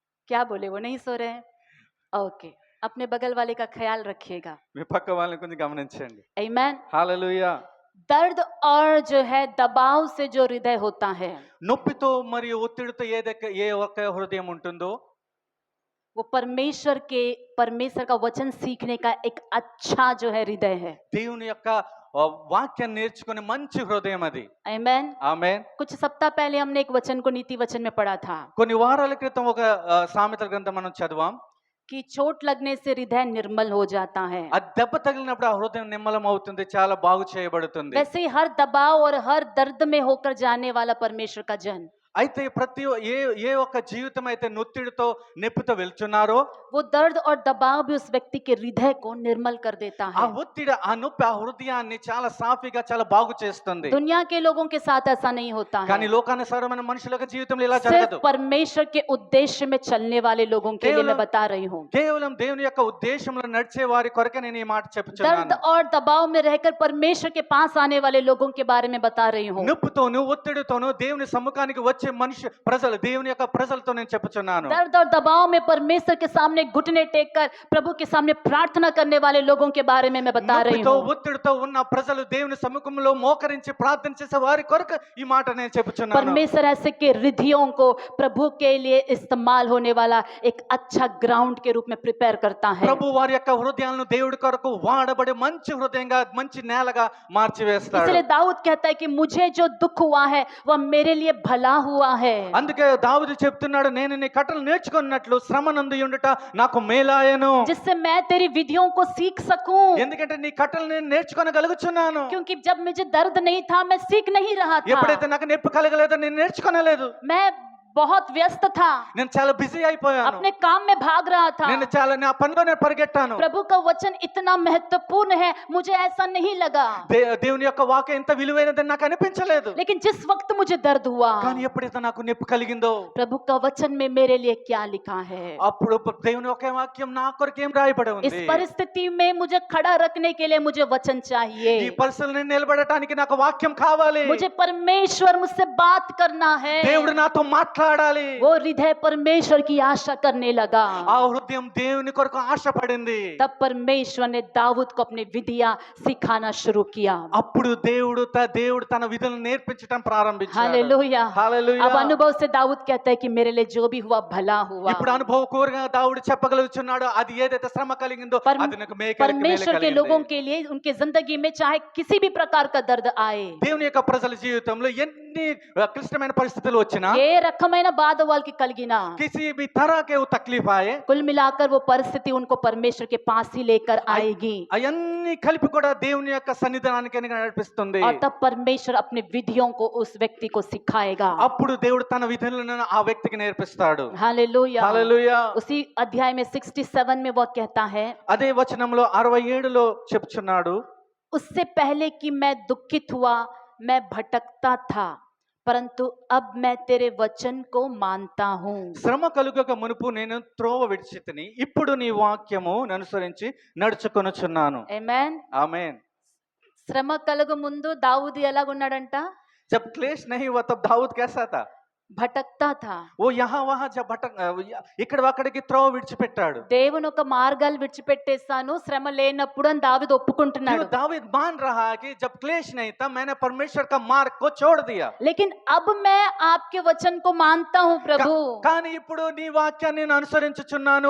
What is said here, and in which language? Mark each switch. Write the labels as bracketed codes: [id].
[hi] क्या बोले? वो नहीं सो रहे हैं। ओके, अपने बगल वाले का ख्याल रखिएगा। [te] మీ పక్క వాళ్ళని కొంచెం గమనించండి. [hi] आमीन। [te] హల్లెలూయా. [hi] दर्द और जो है दबाव से जो हृदय होता है, [te] నొప్పితో మరియు ఒత్తిడితో ఏ ఒక్క హృదయం ఉంటుందో [hi] वो परमेश्वर का वचन सीखने का एक अच्छा जो है हृदय है। [te] దేవుని యొక్క వాక్యాన్ని నేర్చుకునే మంచి హృదయం అది. [hi] आमीन। [te] ఆమేన్. [hi] कुछ सप्ताह पहले हमने एक वचन को नीति वचन में पढ़ा था [te] కొన్ని వారాల క్రితం ఒక సామెతల గ్రంథం మనం చదివాం. [hi] कि चोट लगने से हृदय निर्मल हो जाता है। [te] ఆ దెబ్బ తగిలినప్పుడు ఆ హృదయం నిమ్మలం అవుతుంది, చాలా బాగు చేయబడుతుంది. [hi] वैसे ही हर दबाव और हर दर्द में होकर जाने वाला परमेश्वर का जन, [te] అయితే ప్రతి ఏ ఒక్క జీవితం అయితే నొత్తిడితో నొప్పితో వెళ్తున్నారో [hi] वो दर्द और दबाव भी उस व्यक्ति के हृदय को निर्मल कर देता [te] ఆ [hi] है। [te] ఒత్తిడి ఆ నొప్పి ఆ హృదయాన్ని చాలా సాఫీగా చాలా బాగు చేస్తుంది. [hi] दुनिया के लोगों के साथ ऐसा नहीं होता है। [te] కానీ లోకానుసారమైన మనుషుల యొక్క జీవితంలో ఇలా [hi] सिर्फ [te] జరగదు. [hi] परमेश्वर के उद्देश्य में चलने वाले लोगों के लिए मैं बता रही हूँ। [te] కేవలం దేవుని యొక్క ఉద్దేశంలో నడిచే వారి కొరకే నేను ఈ మాట [hi] दर्द [te] చెప్పుచున్నాను. [hi] और दबाव में रहकर परमेश्वर के पास आने वाले लोगों के बारे में बता रही हूँ। [te] నొప్పితోను ఒత్తిడితోను దేవుని సమ్ముఖానికి వచ్చే ప్రజలు, దేవుని యొక్క ప్రజలతో నేను చెప్పుచున్నాను. [hi] दर्द और दबाव में परमेश्वर के सामने घुटने टेक कर प्रभु के सामने प्रार्थना करने वाले लोगों के बारे में मैं बता रही [te] నొప్పితో [hi] हूँ। [te] ఒత్తిడితో ఉన్న ప్రజలు దేవుని సమ్ముఖంలో మోకరించి ప్రార్థన చేసే వారి కొరకు ఈ మాట నేను చెప్పుచున్నాను. [hi] परमेश्वर ऐसे के रिधियों को प्रभु के लिए इस्तेमाल होने वाला एक अच्छा ग्राउंड के रूप में प्रिपेयर करता है। [te] ప్రభు వారి యొక్క హృదయాలను దేవుడి కొరకు వాడబడే మంచి హృదయంగా మంచి నేలగా మార్చివేస్తాడు. [hi] इसलिए दाऊद कहता है कि मुझे जो दुख हुआ है वह मेरे लिए भला हुआ है। [te] అందుకే దావీదు చెప్తున్నాడు, నేను నీ కట్టలు నేర్చుకున్నట్లు శ్రమనందు ఉండుట నాకు మేలాయను. [hi] जिससे मैं तेरी विधियों को सीख सकूं। [te] ఎందుకంటే నీ కట్టలు నేను నేర్చుకోగలుగుచున్నాను. [hi] क्योंकि जब मुझे दर्द नहीं था मैं सीख नहीं रहा था। [te] ఎప్పుడైతే నాకు నొప్పి కలగలేదో నేను నేర్చుకోనలేదు. [hi] मैं बहुत व्यस्त था, [te] నేను చాలా బిజీ అయిపోయాను. [hi] अपने काम में भाग रहा था। [te] నేను చాలా నా పనిలో నేను పరిగెట్టాను. [hi] प्रभु का वचन इतना महत्वपूर्ण है मुझे ऐसा नहीं लगा। [te] దేవుని యొక్క వాక్యం ఎంత విలువైనదని నాకు అనిపించలేదు. [hi] लेकिन जिस वक्त मुझे दर्द हुआ, [te] కానీ ఎప్పుడైతే నాకు నొప్పి కలిగిందో [hi] प्रभु का वचन में मेरे लिए क्या लिखा है, [te] అప్పుడు దేవుని యొక్క వాక్యం నా కొరకు ఏం రాయబడి [hi] इस [te] ఉంది. [hi] परिस्थिति में मुझे खड़ा रखने के लिए मुझे वचन [te] ఈ [hi] चाहिए। [te] పరిస్థితులను నిలబడటానికి నాకు వాక్యం కావాలి. [hi] मुझे परमेश्वर मुझसे बात करना है। [te] దేవుడు నాతో మాట్లాడాలి. [hi] वो हृदय परमेश्वर की आशा करने लगा। [te] ఆ హృదయం దేవుని కొరకు ఆశపడింది. [hi] तब परमेश्वर ने दाऊद को अपनी विधियां सिखाना शुरू किया। [te] అప్పుడు దేవుడు తన విధులను నేర్పించడం ప్రారంభించాడు. [hi] हालेलुया। [te] హల్లెలూయా. [hi] अब अनुभव से दाऊद कहता है कि मेरे लिए जो भी हुआ भला हुआ। [te] ఇప్పుడు అనుభవపూర్వకంగా దావీదు చెప్పగలుగుతున్నాడు, అది ఏదైతే శ్రమ కలిగిందో అది నాకు [hi] परमेश्वर के लोगों के लिए उनके जिंदगी में चाहे किसी भी प्रकार का दर्द आए, [te] దేవుని యొక్క ప్రజల జీవితంలో ఎన్ని క్లిష్టమైన పరిస్థితులు వచ్చినా, ఏ రకమైన బాధ వాళ్ళకి కలిగినా, [hi] किसी भी तरह के वो तकलीफ आए, कुल मिलाकर वो परिस्थिति उनको परमेश्वर के पास ही लेकर आएगी। [te] అవన్నీ కలిపి కూడా దేవుని యొక్క సన్నిధానానికి నడిపిస్తుంది. [hi] और तब परमेश्वर अपने विधियों को उस व्यक्ति को सिखाएगा। [te] అప్పుడు దేవుడు తన విధులను ఆ వ్యక్తికి నేర్పిస్తాడు. [hi] हालेलुया। [te] హల్లెలూయా. [hi] उसी अध्याय में 67 में वह कहता है, [te] అదే వచనంలో 67లో చెప్తున్నాడు, [hi] उससे पहले कि मैं दुखित हुआ मैं भटकता था, परंतु अब मैं तेरे वचन को मानता हूँ। [te] శ్రమ కలుగక మునుపు నేను త్రోవ విడిచితిని, ఇప్పుడు నీ వాక్యము అనుసరించి నడుచుకొనుచున్నాను. [hi] आमेन। [te] ఆమేన్. శ్రమ కలుగు ముందు దావూదు ఎలాగున్నాడంట? [hi] जब क्लेश नहीं हुआ तब दाऊद कैसा था? భటక్తా था। वो यहाँ वहाँ जब [te] ఇక్కడ అక్కడికి త్రోవ విడిచిపెట్టాడు. దేవుని ఒక మార్గాలు విడిచిపెట్టేస్తాను శ్రమ లేనప్పుడు అని దావీదు ఒప్పుకుంటున్నాడు। [hi] दाऊद मान रहा है कि जब क्लेश नहीं था मैंने परमेश्वर का मार्ग को छोड़ दिया, लेकिन अब मैं आपके वचन को मानता हूँ प्रभु, [te] కానీ ఇప్పుడు నీ వాక్యాన్ని నేను అనుసరించుచున్నాను,